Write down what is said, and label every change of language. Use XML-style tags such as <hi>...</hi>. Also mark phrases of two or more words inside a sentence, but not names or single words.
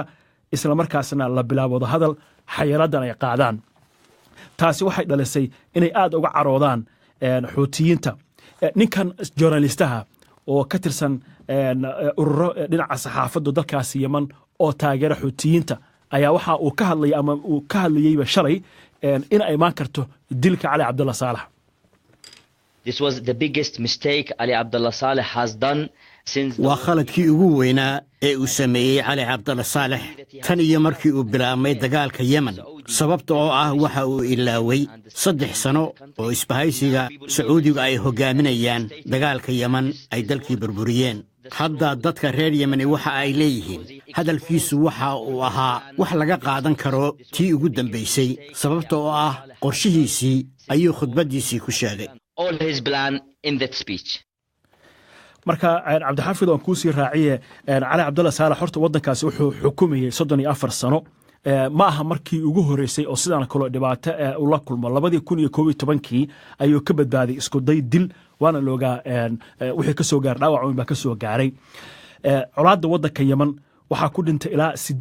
<so>islamarkaasna la bilaabo wadahadal xayiradan ay qaadaan taasi waxay dhalisay inay aad uga caroodaan xuutiyiinta ninkan journalistaha oo ka tirsan ururo dhinaca saxaafadda dalkaasi yeman oo taageera xuutiyiinta ayaa waxa uu ka hadlay ama uu ka hadlayeyba shalay in ay imaan karto dilka cali cabdalla saalax.</so> <en>This was the biggest mistake Ali Abdullah Saleh has done since</en> <so>waa khaladkii ugu weynaa ee uu sameeyey cali cabdalla saalex tan iyo markii uu bilaabmay dagaalka yemen sababta oo ah waxa uu ilaaway 3 sano oo isbahaysiga sacuudiga ay hogaaminayaan dagaalka yemen ay dalkii burburiyeen hadda dadka reer yemeni waxa ay leeyihiin hadalkiisu waxa uu ahaa wax laga qaadan karo tii ugu dambaysay sababta oo ah qorshihiisii ayuu khudbadiisii ku sheegay</so> <en>all his plan in that speech.</en> <so>marka cabdixaafid aan kuusii raaciye cali cabdalla saalax horta waddankaasi wuxuu xukumayey 34 sano ma aha markii ugu horeysay oo sidaan kale dhibaato ula kulmo 2011 ayuu ka badbaaday isku day dil waana looga wixii ka soo gaar dhaawac weyn baa ka soo gaaray colaadda waddanka yemen waxaa ku dhintay ilaa</so>